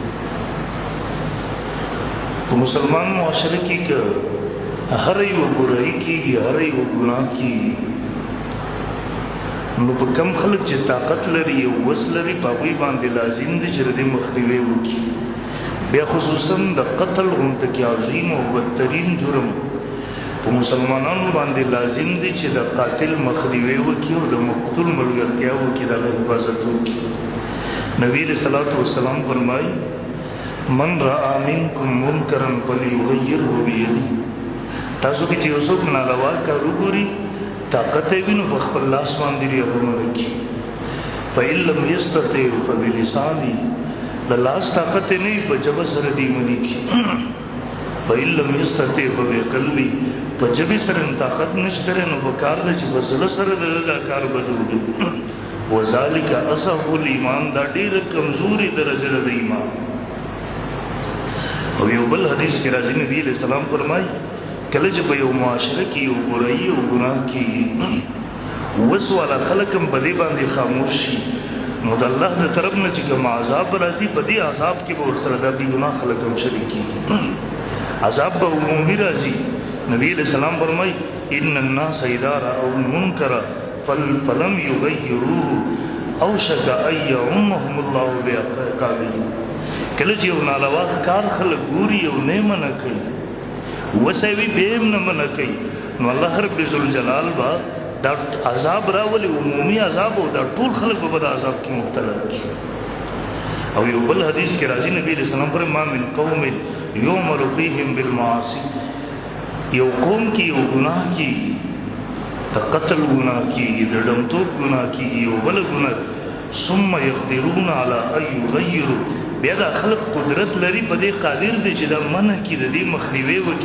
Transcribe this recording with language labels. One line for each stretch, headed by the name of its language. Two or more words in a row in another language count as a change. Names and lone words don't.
Pashto: په مسلمان معاشره کې که هر یو برایي کېږي هر یو ګناه کېږي نو په کم خلک چې طاقت لري او وس لري په هغوی باندې لازم دی چې د دې مخنیوی وکړي. بیا خصوصا د قتل غونته کې عظیم او بدترین جرم په مسلمانانو باندې لازم دی چې د قاتل مخنیوی وکړي او د مقتول ملګرتیا وکړي، د هغه حفاظت وکړي.
Arabic: نبی علیه الصلاة والسلام فرمایي من رأى منکم منکرا فلیغیره بیده.
Pashto: تاسو کې چې یو څوک ناروا کار وګوري طاقت یې وي نو په خپل لاس باندې یې هغه منع کړي.
Arabic: فإن لم یستطع فبلسانه،
Pashto: د لاس طاقت یې نه وي په ژبه سره دې منع کړي.
Arabic: فإن لم یستطع فبقلبه،
Pashto: په ژبې سره طاقت نشته نو په کار ده چې په زړه سره دا کار بدلوي.
Arabic: وذلک اصح الایمان،
Pashto: دا ډېره کمزوري درجه ده د ایمان. او یو بل حدیث کې راځي نبی
Arabic: علیہ السلام
Pashto: فرمایي کله چې په یو معاشره کې یو برایي او ګناه کېږي وس والا خلک هم په دې باندې خاموش شي نو د الله د طرف نه چې کوم عذاب راځي په دې عذاب کې به ورسره د بې ګناه خلک هم شریک کېږي. عذاب به عمومي راځي. نبی
Arabic: علیہ السلام
Pashto: فرمایي
Arabic: ان الناس اذا رأوا المنکر فلم یغیروه اوشک ان یعمهم الله بعقابه.
Pashto: کله چې یو ناروا کار خلک ګوري او نه منع کوي وسه وي به هم نه منع کوي نو الله
Arabic: رب ذوالجلال
Pashto: به دا عذاب راولي، عمومي عذاب، او دا ټول خلک به د عذاب کې مبتلا کړي. او یو بل حدیث کې راځي نبی
Arabic: علیہ السلام
Pashto: فرمایي
Arabic: ما من قوم یعمل فیهم بالمعاصی،
Pashto: یو قوم کې یو ګناه کېږي، د قتل ګناه کېږي، د ډمتوب ګناه کېږي، یو بل ګناه
Arabic: ثم یقدرون علی ان یغیروا،
Pashto: بیا دا خلق قدرت لري په دې قادر دی چې دا منع کړي د دې مخنیوی وکړي.